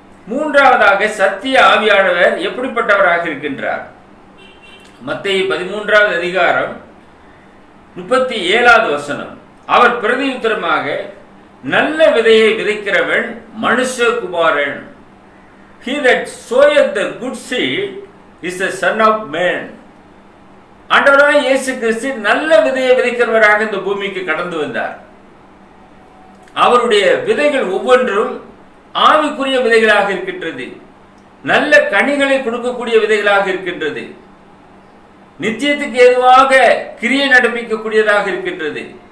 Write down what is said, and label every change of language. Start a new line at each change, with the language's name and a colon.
Tamil: மூன்றாவதாக சத்திய ஆவியானவர் எப்படிப்பட்டவராக இருக்கின்றார்? மத்தேயு 13வது அதிகாரம் 37வது வசனம். அவர் பிரதியுத்தரமாக, நல்ல விதையை விதைக்கிறவன் மனுஷகுமாரன்.
English: He that soweth the good seed is the son of man.
Tamil: ஆண்டவராகிய இயேசு கிறிஸ்து நல்ல விதையை விதைக்கிறவராக இந்த பூமிக்கு கடந்து வந்தார். அவருடைய விதைகள் ஒவ்வொன்றும் ஆவிக்குரிய விதைகளாக இருக்கின்றது, நல்ல கனிகளை கொடுக்கக்கூடிய விதைகளாக இருக்கின்றது, நிச்சயத்துக்கு ஏதுவாக கிரியை நடப்பிக்கக்கூடியதாக இருக்கின்றது.